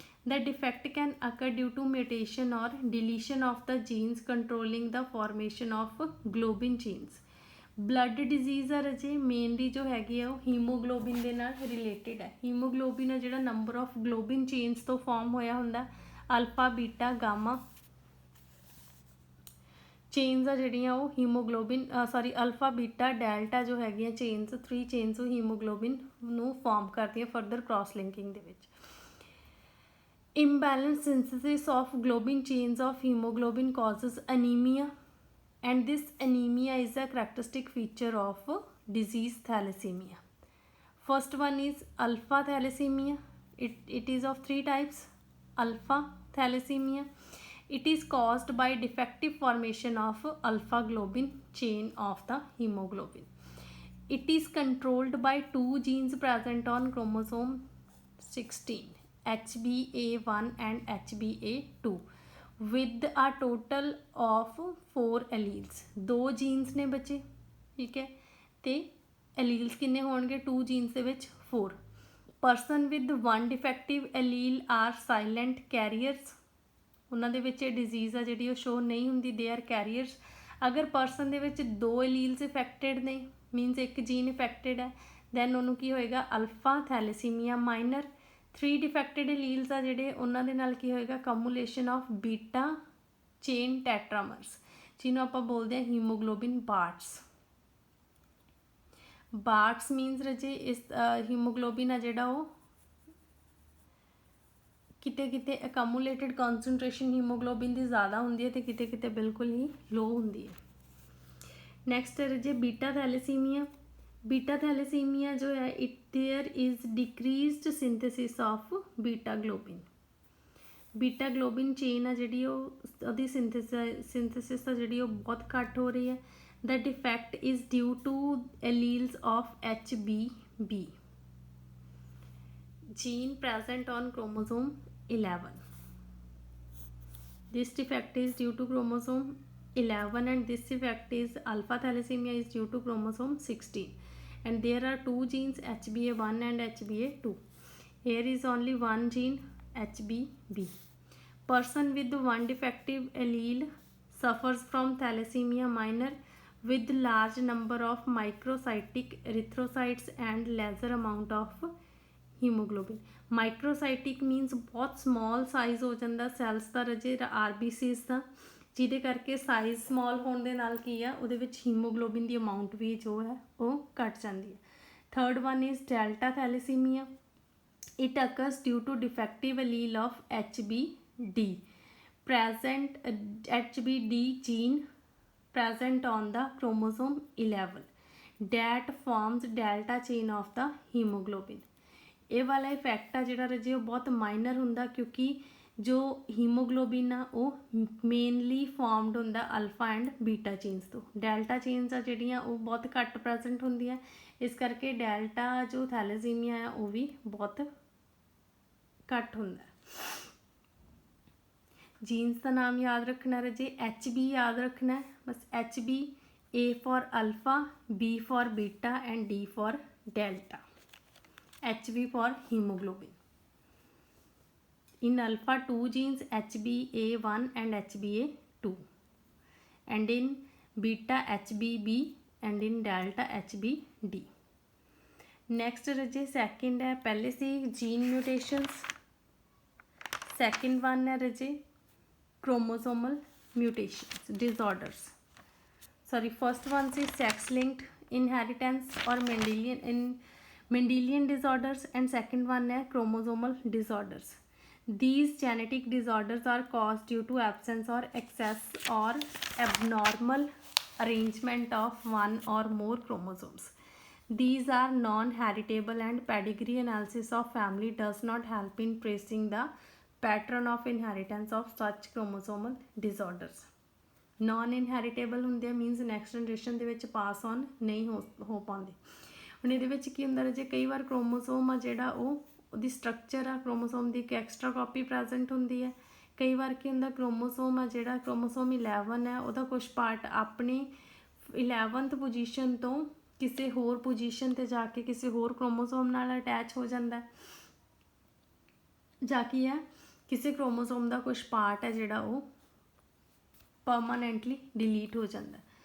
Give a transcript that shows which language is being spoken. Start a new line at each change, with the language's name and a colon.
English: The defect can occur due to mutation or deletion of the genes controlling the formation of globin genes।
Punjabi: Blood disease ਆ ਰਜੇ mainly ਜੋ ਹੈਗੀ ਆ ਉਹ haemoglobin ਦੇ ਨਾਲ related ਹੈ। ਹੀਮੋਗਲੋਬਿਨ ਆ ਜਿਹੜਾ ਨੰਬਰ ਆਫ ਗਲੋਬਿਨ ਚੇਨਸ ਤੋਂ ਫਾਰਮ ਹੋਇਆ ਹੁੰਦਾ, ਅਲਫਾ ਬੀਟਾ ਗਾਮਾ ਚੇਨਸ ਆ ਜਿਹੜੀਆਂ ਉਹ ਹੀਮੋਗਲੋਬਿਨ ਅਲਫਾ ਬੀਟਾ ਡੈਲਟਾ ਜੋ ਹੈਗੀਆਂ ਚੇਨਸ 3 ਚੇਨਸ ਉਹ ਹੀਮੋਗਲੋਬਿਨ ਨੂੰ ਫਾਰਮ ਕਰਦੀਆਂ ਫਰਦਰ ਕ੍ਰਾਸ ਲਿੰਕਿੰਗ ਦੇ ਵਿੱਚ।
English: imbalance synthesis of globin chains of hemoglobin causes anemia and this anemia is a characteristic feature of disease thalassemia। First one is alpha thalassemia, it is of 3 types, alpha thalassemia. It is caused by defective formation of alpha globin chain of the hemoglobin. It is controlled by two genes present on chromosome 16, HbA1 and HbA2, with a total of 4 alleles.
Punjabi: दो genes ने बचे, ठीक है, ते alleles किन्ने होणगे, 2 genes ਦੇ ਵਿੱਚ 4.
English: Person with one defective allele are silent carriers.
Punjabi: ਉਹਨਾਂ ਦੇ ਵਿੱਚ ਇਹ ਡਿਜ਼ੀਜ਼ ਆ ਜਿਹੜੀ ਉਹ ਸ਼ੋ ਨਹੀਂ ਹੁੰਦੀ,
English: They are carriers.
Punjabi: ਅਗਰ ਪਰਸਨ ਦੇ ਵਿੱਚ 2 ਐਲੀਲਸ ਇਫੈਕਟਡ ਨੇ, ਮੀਨਸ ਇੱਕ ਜੀਨ ਇਫੈਕਟਡ ਹੈ, ਦੈਨ ਉਹਨੂੰ ਕੀ ਹੋਏਗਾ, ਅਲਫਾ ਥੈਲੇਸੀਮੀਆ ਮਾਈਨਰ. 3 ਡਿਫੈਕਟਡ ਐਲੀਲਸ ਆ ਜਿਹੜੇ, ਉਹਨਾਂ ਦੇ ਨਾਲ ਕੀ ਹੋਏਗਾ, ਕਮੂਲੇਸ਼ਨ ਆਫ ਬੀਟਾ ਚੇਨ ਟੈਟਰਾਮਰਸ, ਜਿਹਨੂੰ ਆਪਾਂ ਬੋਲਦੇ ਹਾਂ ਹੀਮੋਗਲੋਬਿਨ ਬਾਰਟਸ. ਬਾਰਟਸ ਮੀਨਸ ਰਜੇ ਇਸ ਹੀਮੋਗਲੋਬਿਨ ਆ ਜਿਹੜਾ ਉਹ ਕਿਤੇ ਕਿਤੇ ਅਕਮੂਲੇਟਡ ਕਨਸਨਟ੍ਰੇਸ਼ਨ ਹੀਮੋਗਲੋਬਿਨ ਦੀ ਜ਼ਿਆਦਾ ਹੁੰਦੀ ਹੈ ਤੇ ਕਿਤੇ ਕਿਤੇ ਬਿਲਕੁਲ ਹੀ ਲੋ ਹੁੰਦੀ ਹੈ. ਨੈਕਸਟ ਹੈ ਜੇ ਬੀਟਾ ਥੈਲੇਸੀਮੀਆ. ਬੀਟਾ ਥੈਲੇਸੀਮੀਆ ਜੋ ਹੈ,
English: It there is decreased synthesis of beta globin.
Punjabi: Beta ਗਲੋਬਿਨ chain ਆ ਜਿਹੜੀ ਉਹਦੀ ਸਿੰਥੇਸਿਸ ਆ ਜਿਹੜੀ ਉਹ ਬਹੁਤ ਘੱਟ ਹੋ ਰਹੀ ਹੈ.
English: The defect is due to alleles of HBB gene present on chromosome 11. This defect is due to chromosome 11 and this defect is alpha thalassemia is due to chromosome 16. And there are 2 genes HbA1 and HbA2. Here is only one gene HbB. Person with one defective allele suffers from thalassemia minor with large number of microcytic erythrocytes and lesser amount of hemoglobin. Microcytic means
Punjabi: बहुत small size ਹੋ ਜਾਂਦਾ cells ਦਾ ਰਜੇ RBCs ਦਾ, ਜਿਹਦੇ ਕਰਕੇ size small ਹੋਣ ਦੇ ਨਾਲ ਕੀ ਆ, ਉਹਦੇ ਵਿੱਚ ਹੀਮੋਗਲੋਬਿਨ ਦੀ ਅਮਾਊਂਟ ਵੀ ਜੋ ਹੈ ਉਹ ਘਟ ਜਾਂਦੀ ਹੈ.
English: Third one is delta thalassaemia. It occurs due to defective allele of HBD present, HBD gene present on the chromosome 11 that forms delta chain of the hemoglobin.
Punjabi: ਇਹ ਵਾਲਾ ਇਫੈਕਟ ਆ ਜਿਹੜਾ ਰਜੇ ਉਹ ਬਹੁਤ ਮਾਈਨਰ ਹੁੰਦਾ, ਕਿਉਂਕਿ ਜੋ ਹੀਮੋਗਲੋਬਿਨ ਆ ਉਹ ਮੇਨਲੀ ਫਾਰਮਡ ਹੁੰਦਾ ਅਲਫਾ ਐਂਡ ਬੀਟਾ ਚੇਨਸ ਤੋਂ. ਡੈਲਟਾ ਚੇਨਸ ਆ ਜਿਹੜੀਆਂ ਉਹ ਬਹੁਤ ਘੱਟ ਪ੍ਰੈਜ਼ੈਂਟ ਹੁੰਦੀਆਂ, ਇਸ ਕਰਕੇ ਡੈਲਟਾ ਜੋ ਥੈਲੇਸੀਮੀਆ ਆ ਉਹ ਵੀ ਬਹੁਤ ਘੱਟ ਹੁੰਦਾ.
Hindi: जीन्स का नाम याद रखना रजे, HB याद रखना है बस.
English: HB, A for alpha, B for beta and D for delta. HB for haemoglobin. In alpha 2 genes HbA1 and HbA2 and in beta HbB and in delta HbD.
Hindi: Next Raje second है, पहले से gene mutations. Second one है रजे
English: chromosomal mutations disorders. Sorry, first one is sex linked inheritance or Mendelian disorders and second one है chromosomal disorders. These genetic disorders are caused due to absence or excess or abnormal arrangement of one or more chromosomes. These are non-heritable and pedigree analysis of family does not help in tracing the pattern of inheritance of such chromosomal disorders.
Punjabi: Non inheritable ਹੁੰਦੇ means next generation ਦੇ ਵਿੱਚ ਪਾਸ on ਨਹੀਂ ਹੋ ਪਾਉਂਦੇ. ਹੁਣ ਇਹਦੇ ਵਿੱਚ ਕੀ ਹੁੰਦਾ ਜੇ ਕਈ ਵਾਰ ਕ੍ਰੋਮੋਸੋਮ ਆ ਜਿਹੜਾ ਉਹਦੀ ਸਟਰਕਚਰ ਆ ਕ੍ਰੋਮੋਸੋਮ ਦੀ ਇੱਕ ਐਕਸਟਰਾ ਕਾਪੀ ਪ੍ਰੈਜ਼ੈਂਟ ਹੁੰਦੀ ਹੈ. ਕਈ ਵਾਰ ਕੀ ਹੁੰਦਾ ਕ੍ਰੋਮੋਸੋਮ ਆ ਜਿਹੜਾ ਕ੍ਰੋਮੋਸੋਮ 11 ਹੈ ਉਹਦਾ ਕੁਝ ਪਾਰਟ ਆਪਣੀ 11th ਪੋਜੀਸ਼ਨ ਤੋਂ ਕਿਸੇ ਹੋਰ ਪੋਜੀਸ਼ਨ ਤੇ ਜਾ ਕੇ ਕਿਸੇ ਹੋਰ ਕ੍ਰੋਮੋਸੋਮ ਨਾਲ ਅਟੈਚ ਹੋ ਜਾਂਦਾ ਜਾਂ ਕੀ ਹੈ ਕਿਸੇ ਕ੍ਰੋਮੋਸੋਮ ਦਾ ਕੁਝ ਪਾਰਟ ਹੈ ਜਿਹੜਾ ਉਹ ਪਰਮਾਨੈਂਟਲੀ ਡਿਲੀਟ ਹੋ ਜਾਂਦਾ.